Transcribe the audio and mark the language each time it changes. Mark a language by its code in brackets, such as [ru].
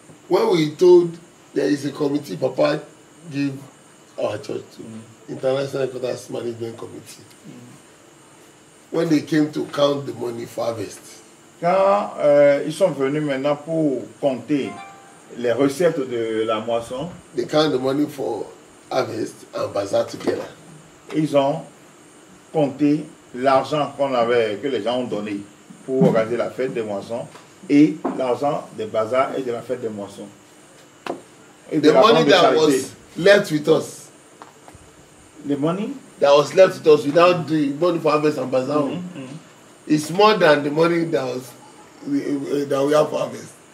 [en] When we told there is a committee, Papa gave our church to International Headquarters Management Committee. When they came to count the money for harvest. [fr] Quand ils sont venus maintenant pour compter les recettes de la moisson, [en] they count the money for harvest and bazaar together. [fr] Ils ont compté l'argent que les gens ont donné pour organiser la fête des moissons et l'argent des bazars et de la fête des moissons. [en] The money that was left with us. The money that was left with us without the money for harvest and bazaar is more than the money that we have for harvest.